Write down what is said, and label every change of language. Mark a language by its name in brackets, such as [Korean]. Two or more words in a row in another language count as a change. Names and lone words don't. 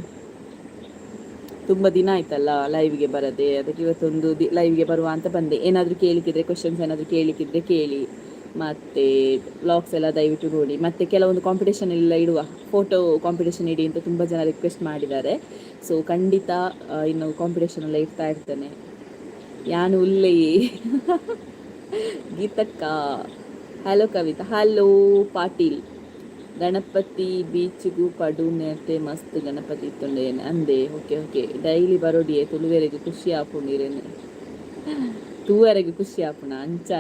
[Kannada] ತುಂಬ ದಿನ ಆಯ್ತಲ್ಲ ಲೈವ್ಗೆ ಬರದೆ, ಅದಕ್ಕೆ ಇವತ್ತೊಂದು ಲೈವ್ಗೆ ಬರುವ ಅಂತ ಬಂದೆ. ಏನಾದರೂ ಕೇಳಿಕ್ಕಿದ್ರೆ, ಕ್ವಶನ್ಸ್ ಏನಾದರೂ ಕೇಳಿಕ್ಕಿದ್ರೆ ಕೇಳಿ, ಮತ್ತು ವ್ಲಾಗ್ಸ್ ಎಲ್ಲ ದಯವಿಟ್ಟು ನೋಡಿ. ಮತ್ತು ಕೆಲವೊಂದು ಕಾಂಪಿಟೇಷನ್ ಎಲ್ಲ ಇಡುವ, ಫೋಟೋ ಕಾಂಪಿಟೇಷನ್ ಇಡಿ ಅಂತ ತುಂಬ ಜನ ರಿಕ್ವೆಸ್ಟ್ ಮಾಡಿದ್ದಾರೆ. ಸೊ ಖಂಡಿತ ಇನ್ನು ಕಾಂಪಿಟೇಷನ್ ಎಲ್ಲ ಇಡ್ತಾ ಇರ್ತೇನೆ. [Tulu] ಯಾನು ಉಲ್ಲೇ ಗೀತಕ್ಕ, ಹಲೋ ಕವಿತಾ, ಹಲೋ ಪಾಟೀಲ್. ಗಣಪತಿ ಬೀಚ್ಗೂ ಪಡು ನೇತೆ ಮಸ್ತ್ ಗಣಪತಿ ಇತ್ತುಂಡೇನೆ ಅಂದೆ. [English] okay okay, [Tulu] ಡೈಲಿ ಬರೋಡಿಯೇ ತುಳುವೆರೆಗೆ ಖುಷಿ ಆಪುಂಡಿರೇನೆ, ತೂವರೆಗೆ ಖುಷಿ ಆಪುಣ ಅಂಚನ.